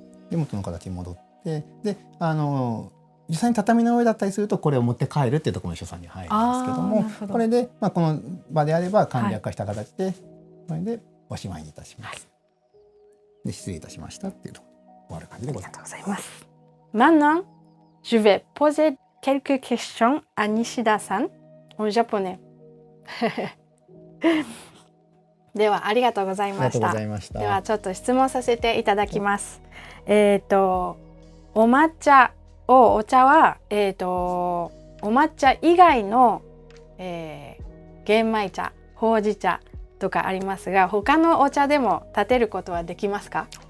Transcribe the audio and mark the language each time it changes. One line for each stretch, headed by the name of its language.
Japanese: で元の形に戻ってで実際に畳の上だったりするとこれを持って帰るっていうところの所作に入るんですけども、これで、この場であれば簡略化した形で、これでおしまいにいたします。で失礼いたしましたっていうところで終わる感じでございます。
French: Maintenant, je vais poser quelques questions à Nishida-san en japonais.
Japanese: ではありがとうございました。ではちょっと質問させていただきます。お抹茶お茶は、お抹茶以外の、玄米茶、ほうじ茶とかありますが、他のお茶でも立てることはできますか？